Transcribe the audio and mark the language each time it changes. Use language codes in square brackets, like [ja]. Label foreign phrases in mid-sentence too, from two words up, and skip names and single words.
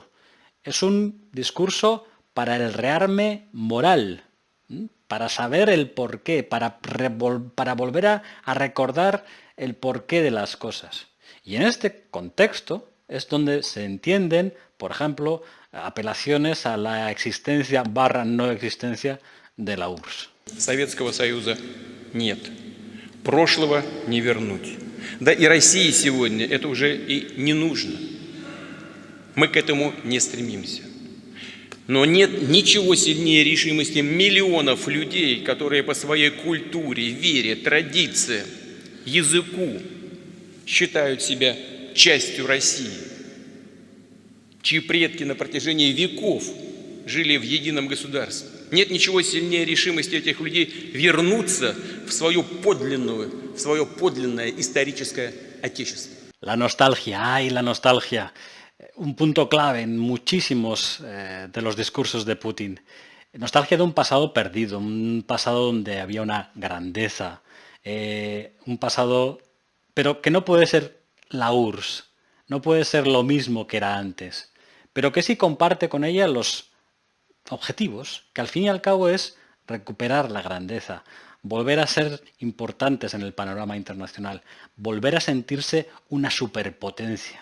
[es] Es un discurso para el rearme moral, para saber el porqué, para volver a recordar el porqué de las cosas. Y en este contexto es donde se entienden, por ejemplo, apelaciones a la existencia / no existencia de la URSS. [ru] Советского Союза нет. Прошлого не вернуть. Да и России сегодня это уже и не нужно. Мы к этому не стремимся. Но нет ничего сильнее решимости миллионов людей, которые по своей культуре, вере, традициям, языку считают себя частью России, чьи предки на протяжении веков жили в едином государстве. Нет ничего сильнее решимости этих людей вернуться в свое подлинное историческое отечество. [es] La nostalgia, ¡ay, la nostalgia! Un punto clave en muchísimos de los discursos de Putin. Nostalgia de un pasado perdido, un pasado donde había una grandeza, un pasado pero que no puede ser la URSS, no puede ser lo mismo que era antes, pero que sí comparte con ella los objetivos, que al fin y al cabo es recuperar la grandeza, volver a ser importantes en el panorama internacional, volver a sentirse una superpotencia.